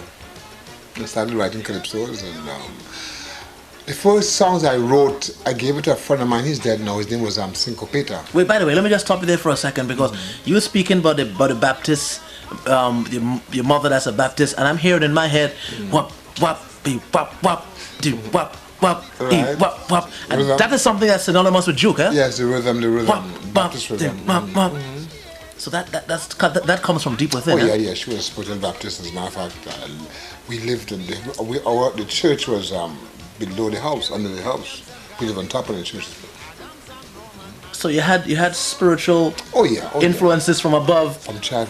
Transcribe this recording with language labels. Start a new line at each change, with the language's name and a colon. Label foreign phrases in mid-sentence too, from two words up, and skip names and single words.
English: I started writing calypsos, and the first songs I wrote, I gave it to a friend of mine. He's dead now. His name was Syncopeta. Wait, by the way, let me just stop you there for a second, because you were speaking about the Baptist, your mother that's a Baptist, and I'm hearing in my head, wap, wap, beep, wap, wap, do, wap, wap, beep, wap, wap. And Rhythm. that is something that's synonymous with Duke, eh? Yes, the rhythm, Wap, Baptist wap, rhythm. wap, wap. So that comes from deep within. Oh eh? yeah, she was a spiritual Baptist. As a matter of fact, we lived in the church was below the house, under the house. We lived on top of the church. So you had spiritual influences from above, from a child.